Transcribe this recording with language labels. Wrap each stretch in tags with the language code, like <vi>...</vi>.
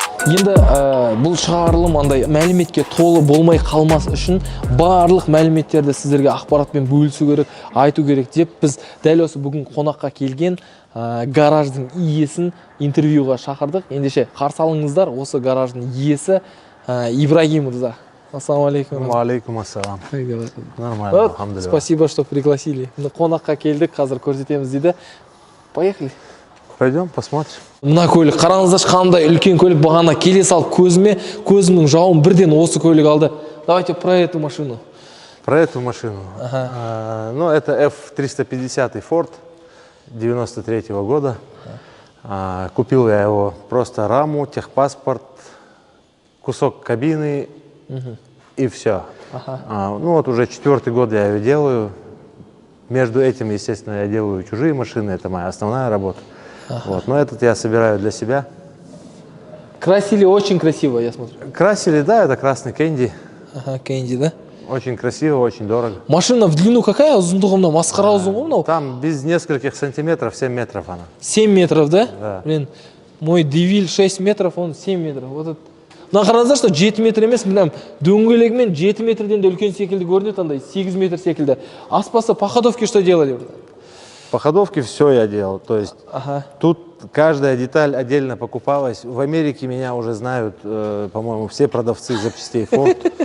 <kk>Енді бұл шығарылым андай мәліметке толы болмай қалмас үшін барлық мәліметтерді сіздерге ақпаратпен бөлісу керек, айту керек деп біз дәл осы бүгін қонаққа келген гараждың иесін интервьюға шақырдық. Ендеше қарсы алыңыздар, осы гараждың иесі Ибрагим мырза. Ассаламу алейкум. Алейкум ассалам.</kk> <ru>Нормально, алхамдулилля. Спасибо, что пригласили.</ru> <kk>Қонаққа келдік, қазір көрсетеміз дейді.</kk> <ru>Поехали. Пойдем, посмотрим.</ru> <kk>Мына көлік, қараңыздаршы, қандай үлкен көлік. Бағана келе салып көзімнің жауын бірден осы көлік алды.</kk> <ru>Давайте про эту машину. Про эту машину? Ну, это F350 Ford 93-го года. Купил я его просто раму, техпаспорт, кусок кабины и все. Ну, вот уже 4-й год я ее делаю. Между этим, естественно, я делаю чужие машины. Это моя основная работа. Вот. Но этот я собираю для себя. Красили очень красиво, я смотрю. Красили, да, это красный кэнди. Кэнди, да? Очень красиво, очень дорого. Машина в длину какая?</ru> <kk>Ұзындығы масқара ұзын?</kk> <ru>Там без нескольких сантиметров 7 метров она. 7 метров, да? Да. Блин, мой Девиль 6 метров, он 7 метров. Вот это.</ru> <kk>Мына қараңыздар, что 7 метр емес, білем, дөңгелегімен 7 метрден де үлкен секілді көрінеді, андай 8 метр секілді.</kk> <ru>Аспасы по ходовке что делали? По ходовке все я делал, то есть тут каждая деталь отдельно покупалась. В Америке меня уже знают, по-моему, все продавцы запчастей Ford.</ru>